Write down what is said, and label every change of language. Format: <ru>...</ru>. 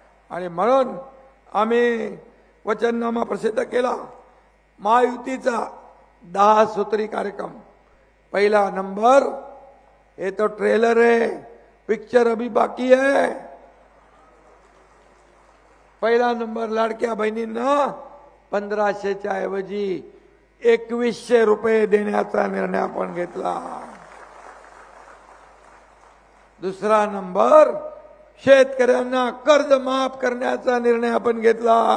<mr>आणि म्हणून आम्ही वचननामा प्रसिद्ध केला. महायुतीचा 10 सूत्री कार्यक्रम. पहिला नंबर,</mr> <hi>ये तो ट्रेलर है, पिक्चर अभी बाकी है.</hi> <mr>पहिला नंबर लाडक्या बहिणींना 1500च्या ऐवजी 2100 रुपये देण्याचा निर्णय आपण घेतला. दुसरा नंबर, शेतकऱ्यांना कर्ज माफ करण्याचा निर्णय आपण घेतला.</mr>